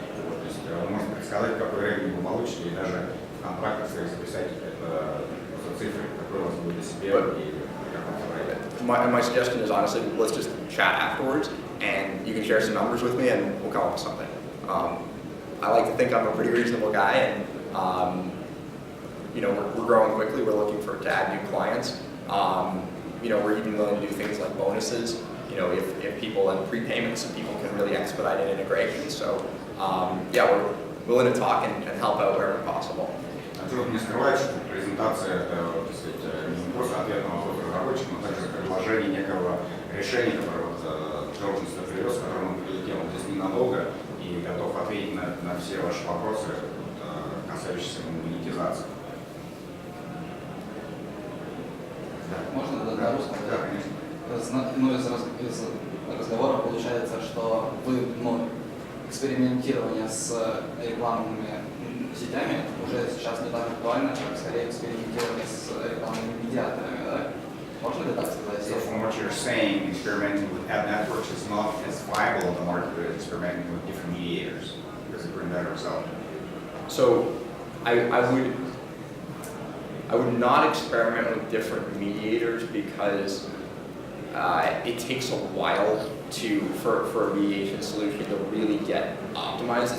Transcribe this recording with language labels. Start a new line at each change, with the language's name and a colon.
Russian: Вот, то есть он может предсказать, какой рейдинг вы получите, и даже в контрактах своих записать цифры, которые у вас будут себе и как он собирает.
English: My suggestion is honestly, let's just chat afterwards, and you can share some numbers with me, and we'll come up with something. I like to think I'm a pretty reasonable guy, and we're growing quickly. We're looking to add new clients. We're even willing to do things like bonuses. If people and prepayments, so people can really expedite an integration. So we're willing to talk and help out wherever possible.
Russian: Трудно не скрывать, что презентация это, так сказать, не просто ответ на вопрос разработчика, но также предложение некого решения, которое должность привез, с которым он прилетел здесь ненадолго и готов ответить на все ваши вопросы, касающиеся монетизации. Можно на русском? Да, конечно. Из разговора получается, что вы экспериментирование с рекламными сетями уже сейчас не так актуально, как скорее экспериментирование с рекламными медиаторами, да? Можно ли так сказать?
English: So from what you're saying, experimenting with ad networks is not as viable in the market as experimenting with different mediators because it brings better result. So I would not experiment with different mediators because it takes a while for a mediation solution to really get optimized.